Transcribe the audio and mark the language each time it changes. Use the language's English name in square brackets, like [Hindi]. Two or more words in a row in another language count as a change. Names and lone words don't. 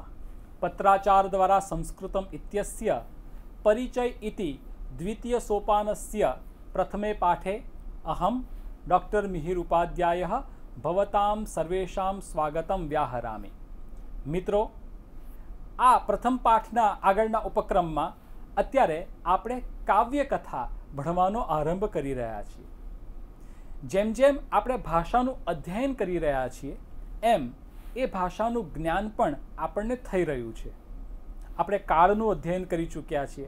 [Sanskrit] पत्राचार द्वारा संस्कृतम इत्यस्य परिचय इति द्वितीय सोपानस्य प्रथमे पाठे अहम डॉक्टर मिहिर उपाध्यायः भवतां सर्वेषां स्वागतं व्याहरामि। [Gujarati] मित्रों, આ પ્રથમ પાઠના આગળના ઉપક્રમમાં અત્યારે આપણે કાવ્યકથા ભણવાનો આરંભ કરી રહ્યા છીએ। જેમ જેમ આપણે ભાષાનું અધ્યયન કરી રહ્યા છીએ એમ એ ભાષાનું જ્ઞાન પણ આપણને થઈ રહ્યું છે। આપણે કાળનું અધ્યયન કરી ચૂક્યા છીએ।